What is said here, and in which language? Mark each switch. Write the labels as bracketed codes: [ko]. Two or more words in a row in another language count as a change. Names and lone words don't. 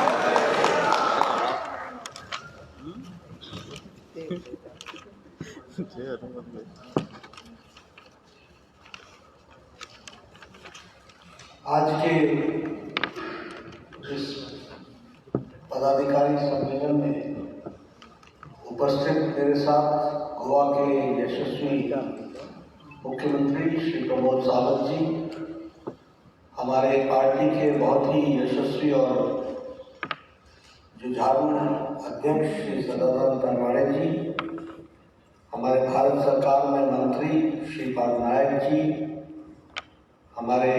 [hi] आज के इस पदाधिकारी सम्मेलन में उपस्थित मेरे साथ गोवा के यशस्वी मुख्यमंत्री श्री प्रमोद सावंत जी, हमारे पार्टी के बहुत ही यशस्वी और जुझारू अध्यक्ष श्री सदानंद तनवाड़े जी, हमारे भारत सरकार में मंत्री श्री पटनायक जी, हमारे